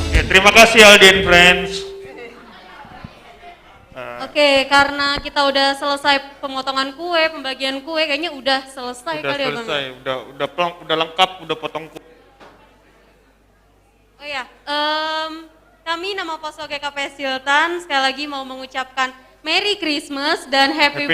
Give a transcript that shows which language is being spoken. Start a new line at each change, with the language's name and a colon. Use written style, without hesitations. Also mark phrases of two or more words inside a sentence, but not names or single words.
Indonesian: Terima kasih Aldi and Friends. Oke, karena kita udah selesai pemotongan kue, pembagian kue, kayaknya udah selesai Udah kali ya Bang. selesai, udah lengkap, udah potong kue. Oh ya, kami nama Poso GKP Sultan sekali lagi mau mengucapkan
English: Merry Christmas
Indonesian: dan Happy